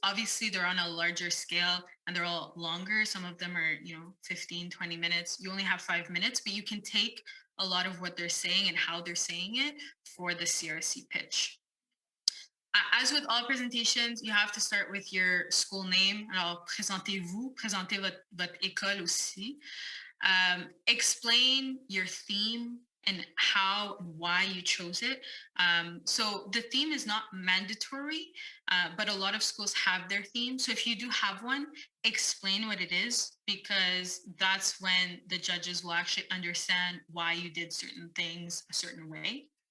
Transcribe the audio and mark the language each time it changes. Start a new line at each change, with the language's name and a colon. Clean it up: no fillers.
English: Obviously, they're on a larger scale and they're all longer. Some of them are, 15, 20 minutes. You only have 5 minutes, but you can take a lot of what they're saying and how they're saying it for the CRC pitch. As with all presentations, you have to start with your school name.
French: Alors, présentez-vous, présentez votre école aussi.
English: Explain your theme and how and why you chose it. So the theme is not mandatory, but a lot of schools have their theme. So if you do have one, explain what it is, because that's when the judges will actually understand why you did certain things a certain way.